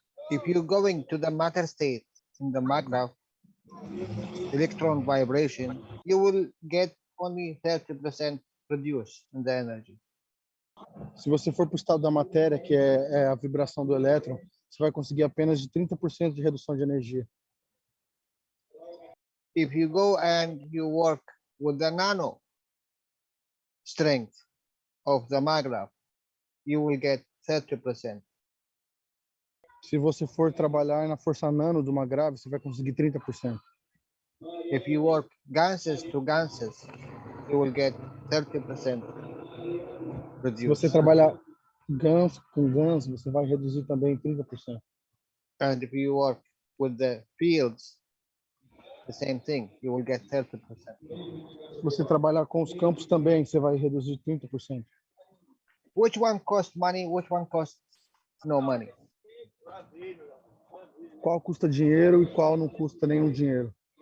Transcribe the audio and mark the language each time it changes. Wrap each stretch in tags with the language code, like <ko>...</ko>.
<en>If you're going to the matter state in the maggraph, electron vibration, you will get only 30% produced in the energy.</en> <pt>Se você for para o estado da matéria, que é a vibração do elétron, você vai conseguir apenas de 30% de redução de energia.</pt> <en>If you go and you work with the nano strength of the maggraph, you will get 30%.</en> <pt>Se você for trabalhar na força nano de uma grave, você vai conseguir 30%.</pt> <en>If you work ganses to ganses, you will get 30%</en> <pt>Se</pt> <en>produced.</en> <pt>você trabalhar GANs com GANs, você vai reduzir também 30%.</pt> <en>And if you work with the fields, the same thing, you will get 30%.</en> <pt>Se você trabalhar com os campos também, você vai reduzir 30%.</pt> <en>Which one costs money? Which one costs no money?</en> <pt>Qual custa dinheiro e qual não custa nenhum dinheiro?</pt>